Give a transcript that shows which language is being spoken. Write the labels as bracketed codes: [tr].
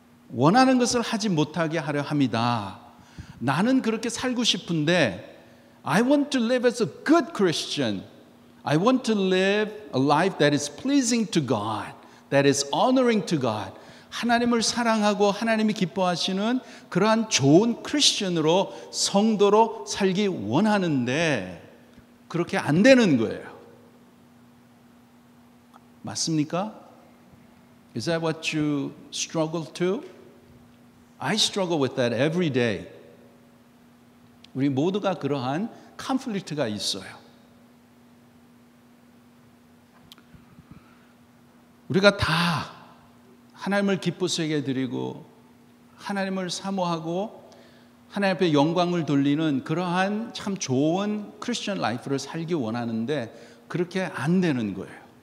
[ko] 원하는 것을 하지 못하게 하려 합니다. 나는 그렇게 살고 싶은데 [en] I want to live as a good Christian. I want to live a life that is pleasing to God, that is honoring to God. [ko] 하나님을 사랑하고 하나님이 기뻐하시는 그러한 좋은 크리스천으로 성도로 살기 원하는데 그렇게 안 되는 거예요. 맞습니까? [en] Is that what you struggle to? I struggle with that every day. [ko] 우리 모두가 그러한 컨플릭트가 있어요. 우리가 다 하나님을 기쁘시게 드리고 하나님을 사모하고 하나님 앞에 영광을 돌리는 그러한 참 좋은 크리스천 라이프를 살기 원하는데 그렇게 안 되는 거예요.